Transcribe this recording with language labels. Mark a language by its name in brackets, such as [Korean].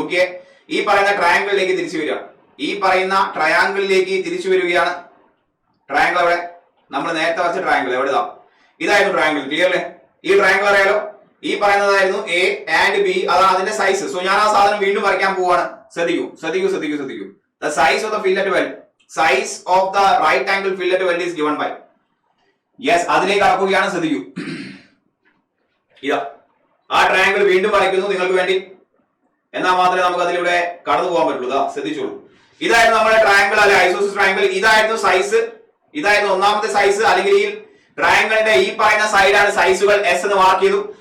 [Malayalam] നോക്കിയേ, ഈ പറയുന്ന ട്രയാങ്കിളിലേക്ക് തിരിച്ചു വരിക. ഈ പറയുന്ന ട്രയാങ്കിളിലേക്ക് തിരിച്ചു വരികയാണ്. ട്രയാങ്കിൾ എവിടെ? നമ്മൾ നേരത്തെ വരച്ച ട്രയാങ്കിൾ എവിടെതാ? ഇതായിരുന്നു ട്രയാങ്കിൾ. ക്ലിയർ അല്ലേ? ഈ ട്രയാങ്കിൾ അറിയാലോ, ഈ പറയുന്നതായിരുന്നു എ ആൻഡ് ബി, അതാണ് അതിന്റെ സൈസ്. സോ ഞാൻ ആ സാധനം വീണ്ടും വരയ്ക്കാൻ പോവാണ്. ശ്രദ്ധിക്കൂ. [English] the size of the fillet weld, size of the right angle fillet weld is given by, [Malayalam] yes, അതിലേക്ക് കടക്കുകയാണ്. ശ്രദ്ധിക്കൂ, ഇതാ ആ ട്രയാങ്കിൾ വീണ്ടും വരയ്ക്കുന്നു നിങ്ങൾക്ക് വേണ്ടി, എന്നാൽ മാത്രമേ നമുക്ക് അതിലൂടെ കടന്നു പോകാൻ പറ്റുള്ളൂ. ഇതാ ശ്രദ്ധിച്ചോളൂ, ഇതായിരുന്നു നമ്മുടെ ട്രയാങ്കിൾ അല്ലെ, ഐസോസിസ് ട്രയാങ്കിൾ. ഇതായിരുന്നു സൈസ്, ഇതായിരുന്നു ഒന്നാമത്തെ സൈസ്. അല്ലെങ്കിൽ ഈ ട്രയാങ്കിളിന്റെ ഈ പറയുന്ന സൈഡാണ് സൈസുകൾ. എസ് എന്ന് മാർക്ക് ചെയ്തു.